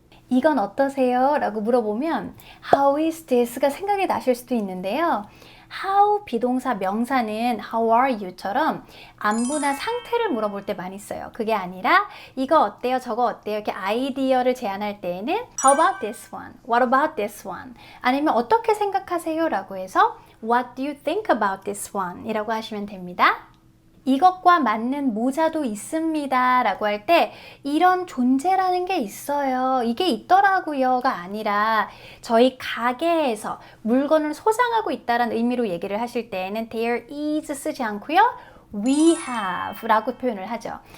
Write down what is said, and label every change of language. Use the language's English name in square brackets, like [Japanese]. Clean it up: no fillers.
[Korean] 이건 어떠세요? 라고 물어보면 [English] How is this [Korean] 가 생각이 나실 수도 있는데요. How 비동사 명사는 [English] How are you? [Korean] 처럼 안부나 상태를 물어볼 때 많이 써요. 그게 아니라 이거 어때요? 저거 어때요? 이렇게 아이디어를 제안할 때에는 [English] How about this one? What about this one? [Korean] 아니면 어떻게 생각하세요? [English] 라고 해서 What do you think about this one? [Korean] 이라고 하시면 됩니다. 이것과 맞는 모자도 있습니다 라고 할 때 이런 존재라는 게 있어요, 이게 있더라고요가 아니라 저희 가게에서 물건을 소장하고 있다는 의미로 얘기를 하실 때에는 [English] there is [Korean] 쓰지 않고요, [English] we have [Korean] 라고 표현을 하죠.